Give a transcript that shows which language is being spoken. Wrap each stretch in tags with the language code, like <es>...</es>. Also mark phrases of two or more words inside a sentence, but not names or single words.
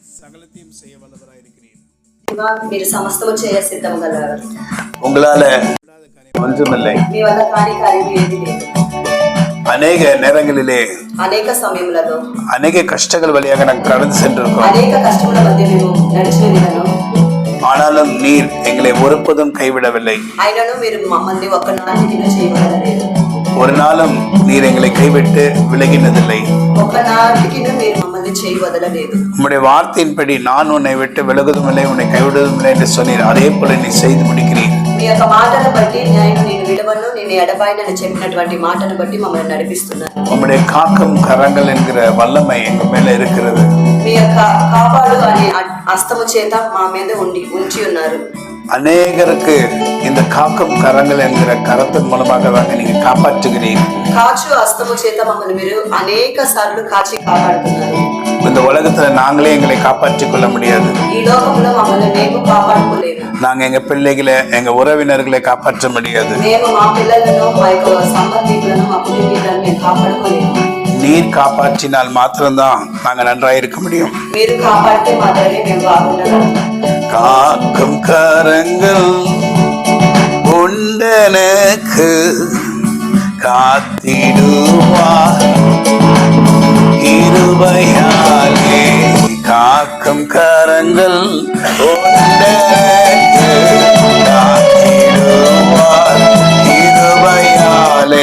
<ta>சகலத்தையும் செய்ய வல்லவராயிருக்கிறீர்.</ta> <te>మీరు సమస్తము చేయ సిద్ధము గలవారు.</te> <ta>உங்களால ஒன்றுமில்லை.</ta> <te>మీ వల్ల కాని కార్యం ఏదీ లేదు.</te> <ta>அநேக நேரங்களிலே</ta> <te>అనేక సమయములలో</te> <ta>அநேக கஷ்டங்கள் வழியாக நாங்கள் கடந்து சென்றிருக்கோம்.</ta> <te>అనేక కష్టముల మధ్య మేము నడిచి వెళ్ళాను.</te> <ta>ஆனாலும் நீர் எங்களை ஒருபோதும் கைவிடவில்லை.</ta> <te>అయినను మీరు మమ్మల్ని ఒక్కనాటికి చేయవలలేదు.</te> <ta>ஒரு நாளும் நீர் எங்களை கைவிட்டு விலகினதில்லை.</ta> <te>ఒక్కనాటికి మీరు మమ్మల్ని చేయవదలలేదు.</te> <ta>உம்முடைய வார்த்தையின்படி நான் உன்னை விட்டு விலகுவதும் இல்லை, உன்னை கைவிடுவதும் இல்லை என்று சொன்னீர். அதே போல நீ செய்து முடிக்கிறீர்.</ta> <te>మీ యొక్క మాటను బట్టి నేను విడవను, నేను ఎడబాయనని చెప్పినటువంటి మాటను బట్టి మమ్మల్ని నడిపిస్తున్నారు.</te> <ta>உம்முடைய காக்கும் கரங்கள் என்கிற வல்லமை எங்க மேல இருக்கிறது.</ta> <te>మీ యొక్క కాపాడు అనే హస్తము చేత మా మీద ఉంచి ఉన్నారు.</te> <ta>அநேகருக்கு இந்த காக்கும் கரங்கள் என்கிற கரத்தின் மூலமாக தாங்க நீங்க காப்பாற்றுகிறீங்க.</ta> <te>కాచు హస్తము చేత మమ్మల్ని మీరు అనేక సార్లు కాచి కాపాడుతున్నారు.</te> <ta>இந்த உலகத்துல நாங்களே எங்களை காப்பாற்றிக் கொள்ள முடியாது.</ta> <te>ఈ లోకంలో మమ్మల్ని మేము కాపాడుకోలేము.</te> <ta>நாங்க எங்க பிள்ளைகளை, எங்க உறவினர்களை காப்பாற்ற முடியாது.</ta> <te>మేము మా పిల్లలను, మా యొక్క సంబంధికులను, మా కుటుంబీకులను మేము కాపాడుకోలేము.</te> <ta>நீர் காப்பாற்றினால் மாத்திரம்தான் நாங்க நன்றாயிருக்க முடியும்.</ta> <te>మీరు కాపాడితే మాత్రమే మేము బాగుండగలం.</te> <ta>காக்கும் கரங்கள் உண்டனக்கு காத்திடுவார் கிருபையாலே. காக்கும் கரங்கள் உண்டனக்கு காத்திடுவார் கிருபையாலே.</ta>